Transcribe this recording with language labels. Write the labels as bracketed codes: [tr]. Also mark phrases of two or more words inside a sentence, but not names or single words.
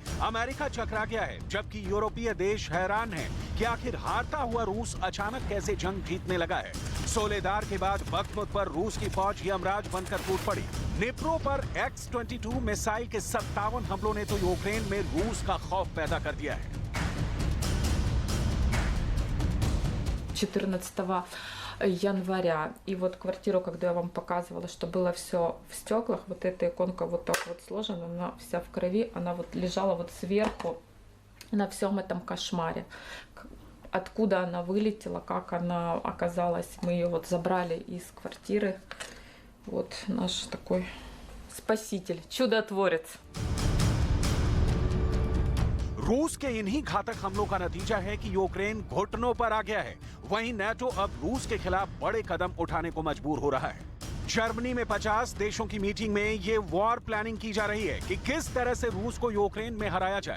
[hi] अमेरिका चकरा गया है, जबकि यूरोपीय देश हैरान हैं कि आखिर हारता हुआ रूस अचानक कैसे जंग जीतने लगा है। सोलेदार के बाद बख्मुत पर रूस की फौज यमराज बनकर टूट पड़ी। निप्रो पर X-22 मिसाइल के 57 हमलों ने तो यूक्रेन में रूस का खौफ पैदा कर दिया है। [ru] 14 января. И вот квартиру, когда я вам показывала, что было все в стеклах, вот эта иконка вот так вот сложена, она вся в крови, она вот лежала вот сверху на всем этом кошмаре. Откуда она вылетела, как она оказалась. Мы ее вот забрали из квартиры. Вот наш такой спаситель, चुदотворец. [hi] रूस के इन्हीं घातक हमलों का नतीजा है कि यूक्रेन घुटनों पर आ गया है। वहीं नाटो अब रूस के खिलाफ बड़े कदम उठाने को मजबूर हो रहा है। जर्मनी में 50 देशों की मीटिंग में ये [en] war planning [hi] की जा रही है कि किस तरह से रूस को यूक्रेन में हराया जाए।